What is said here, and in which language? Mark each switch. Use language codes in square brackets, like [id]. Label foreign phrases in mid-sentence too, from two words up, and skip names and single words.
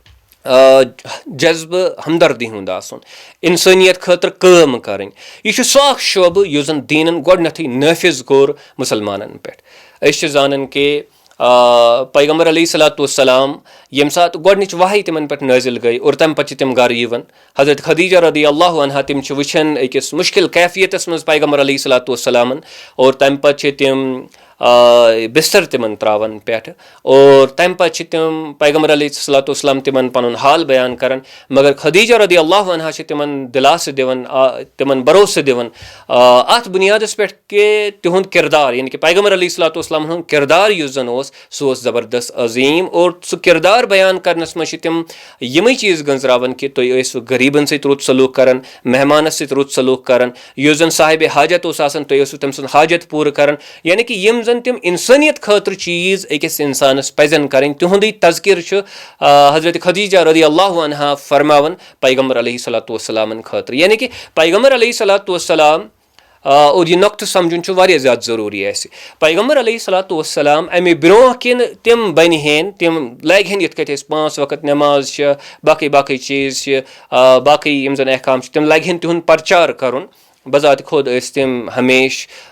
[ks] جذبہٕ ہمدردی ہُنٛد آسُن انسٲنیت خٲطرٕ کٲم کرٕنۍ یہِ چھُ سُہ اکھ شعبہٕ یُس زن دیٖنن گۄڈنیٚتھٕے نٲفِظ کوٚر مُسلمانن پٮ۪ٹھ أسۍ چھِ زانان کہِ پیغمبر [ar] علیہ صلاتُ وسلام [ks] ییٚمہِ ساتہٕ گۄڈنِچ وحی تِمن پٮ۪ٹھ نٲزِل گٔے اور تمہِ پتہٕ چھِ تِم گرٕ یِوان حضرت خدیجہ [ar] رضی اللہ عنہا [ks] تِم چھِ وٕچھان أکِس مُشکِل کیفیتس منٛز پیغمبر [ar] علیہ صلاتُ وسلامن [ks] اور تمہِ پتہٕ چھِ تِم بستر تِمن تراوان پٮ۪ٹھٕ اور تمہِ پتہٕ چھِ تِم پیغمبر [ar] علیہ صلاتُ [ks] وسلام تِمن پنُن حال بیان کران مگر خدیجہ [ar] رضی اللہ عنہا [ks] چھِ تِمن دِلاسہٕ دِوان تِمن بروسہٕ دِوان اتھ بُنیادس پٮ۪ٹھ کہِ تِہُنٛد کِردار یعنے کہِ پیغمبر [ar] علیہ صلاتُ وسلامن [ks] ہُنٛد کِردار یُس زن اوس سُہ اوس زبردست عظیٖم اور سُہ کِردار بیان کرنس منٛز چھِ تِم یِمے چیٖز گنٛزراوان کہِ تُہۍ ٲسوٕ غریٖبن سۭتۍ رُت سلوٗک کران مہمانس سۭتۍ رُت سلوٗک کران یُس زن صاحبِ حاجت اوس آسان تُہۍ ٲسوٕ تٔمۍ سُنٛد حاجت پوٗرٕ کران یعنے کہِ یِم زن تِم انسٲنیت خٲطرٕ چیٖز أکِس انسانس پزن کرٕنۍ تِہُنٛدُے تذکِرٕ چھُ حضرت خدیجہ [ar] رضی اللہ عنہا [ks] فرماوان پیغمبر [ar] علیہ صلاتُ وسلامن [ks] خٲطرٕ یعنے کہِ پیغمبر [ar] علیہ صلاتُ وسلام [ks] اور یہِ نۄقطہٕ سمجُن چھُ واریاہ زیادٕ ضروٗری اسہِ پیغمبر [ar] علیہ صلاتُ وسلام [ks] امہِ برونٛہہ کِنۍ تِم بنہِ ہن تِم لگہِ ہن یِتھ کٲٹھۍ أسۍ 5 وقت نٮ۪ماز چھِ باقٕے چیٖز چھِ باقٕے یِم زن احکام چھِ تِم لگہِ ہن تِہُنٛد پرچار کرُن بذاتِ خۄد ٲسۍ تِم ہمیشہِ